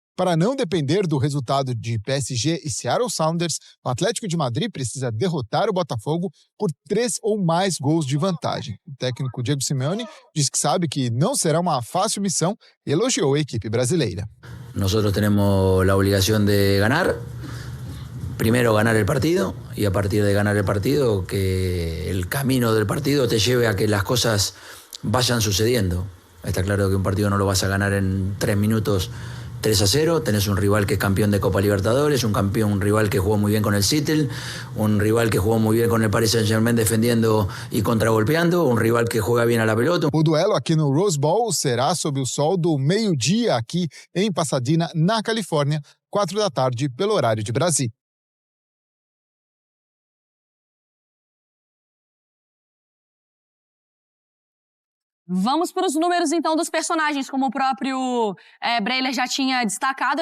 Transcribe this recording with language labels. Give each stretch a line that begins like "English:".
Portuguese: Para não depender do resultado de PSG e Seattle Sounders, o Atlético de Madrid precisa derrotar o Botafogo por 3 ou mais gols de vantagem. O técnico Diego Simeone diz que sabe que não será uma fácil missão e elogiou a equipe brasileira.
Spanish: Nosotros tenemos la obligación de ganar. Primero ganar el partido y a partir de ganar el partido que el camino del partido te lleve a que las cosas vayan sucediendo. Está claro que un partido no lo vas a ganar en 3 minutos 3-0. Tenés un rival que es campeón de Copa Libertadores, un rival que jugó muy bien con el Seattle, un rival que jugou muy bien con el Paris Saint-Germain defendiendo y contragolpeando, un rival que juega bien a la pelota.
Portuguese: O duelo aqui no Rose Bowl será sob o sol do meio-dia aqui em Pasadena, na Califórnia, 4 da tarde, pelo horário de Brasília. Vamos para os números, então, dos personagens, como o próprio Breiler já tinha destacado.